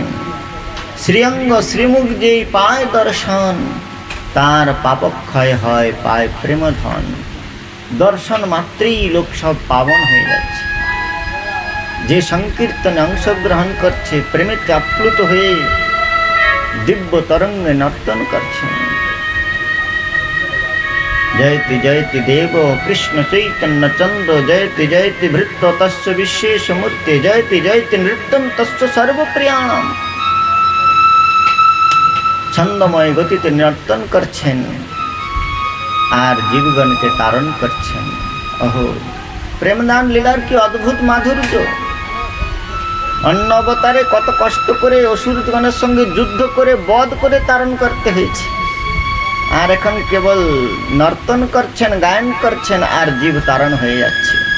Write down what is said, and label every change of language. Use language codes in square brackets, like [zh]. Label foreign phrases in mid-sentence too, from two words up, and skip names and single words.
[bn] শ্রীঅঙ্গ শ্রীমুখ যেই পায় দর্শন তার পাপক্ষয় হয় পায় প্রেমধন। দর্শন মাত্রেই লোক সব পাবন হয়ে যাচ্ছে। যে সংকীর্তনে অংশগ্রহণ করছে প্রেমেতে আপ্লুত হয়ে দিব্য তরঙ্গে নর্তন করছেন। [sa] जयति जयति देव कृष्ण चैतन्य चंद्र जयति जयति भृत्य तस्य विशेष मूर्ति जयति जयति नृत्यम तस्य सर्वप्रियाणम। [bn] ছন্দময় গতিতে নর্তন करছেন আর জীবগণকে তারণ করছেন। অহো প্রেমদান লীলার কি অদ্ভুত মাধুর্য। অন্য অবতারে কত কষ্ট করে অসুরগণের সঙ্গে যুদ্ধ করে বধ করে তারণ করতে হয়েছে, আর এখন কেবল নর্তন করছেন গায়ন করছেন আর জীব তারণ হয়ে যাচ্ছে।